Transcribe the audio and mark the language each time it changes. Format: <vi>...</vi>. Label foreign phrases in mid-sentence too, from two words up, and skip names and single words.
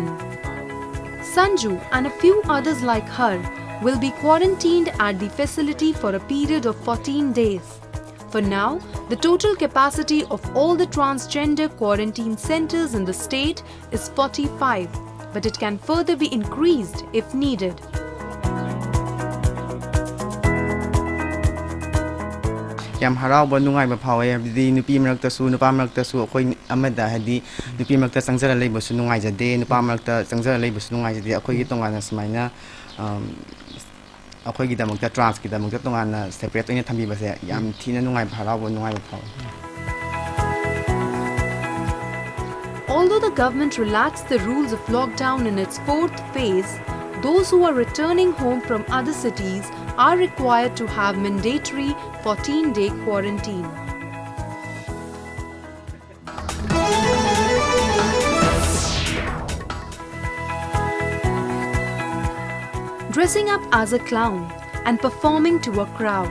<en>Sanju and a few others like her will be quarantined at the facility for a period of 14 days. For now, the total capacity of all the transgender quarantine centers in the state is 45, but it can further be increased if needed.</en> <mni>ꯌꯥꯝ ꯍꯔꯥꯎꯕ ꯅꯨꯡꯉꯥꯏꯕ ꯐꯥꯎꯋꯦ ꯍꯥꯏꯕꯗꯤ ꯅꯨꯄꯤ ꯃꯔꯛꯇꯁꯨ ꯅꯨꯄꯥ ꯃꯔꯛꯇꯁꯨ ꯑꯩꯈꯣꯏ ꯑꯃꯗ ꯍꯥꯏꯗꯤ ꯅꯨꯄꯤ ꯃꯔꯛꯇ ꯆꯪꯖꯔ ꯂꯩꯕꯁꯨ ꯅꯨꯡꯉꯥꯏꯖꯗꯦ ꯅꯨꯄꯥ ꯃꯔꯛꯇ ꯆꯪꯖꯔ ꯂꯩꯕꯁꯨ ꯅꯨꯡꯉꯥꯏꯖꯗꯦ ꯑꯩꯈꯣꯏꯒꯤ ꯇꯣꯉꯥꯟꯅ ꯁꯨꯃꯥꯏꯅ ꯑꯩꯈꯣꯏꯒꯤꯗꯃꯛꯇ ꯇ꯭ꯔꯥꯟꯁꯀꯤꯗꯃꯛꯇ ꯇꯣꯉꯥꯟꯅ ꯁꯦꯄꯔꯦꯠ ꯑꯣꯏꯅ ꯊꯝꯕꯤꯕꯁꯦ ꯌꯥꯝ ꯊꯤꯅ ꯅꯨꯡꯉꯥꯏꯕ ꯍꯔꯥꯎꯕ ꯅꯨꯡꯉꯥꯏꯕ ꯐꯥꯎꯋꯦ.</mni> <en>Although the government relaxed the rules of lockdown in its fourth phase, those who are returning home from other cities are required to have mandatory 14-day quarantine. Dressing up as a clown and performing to a crowd.</en>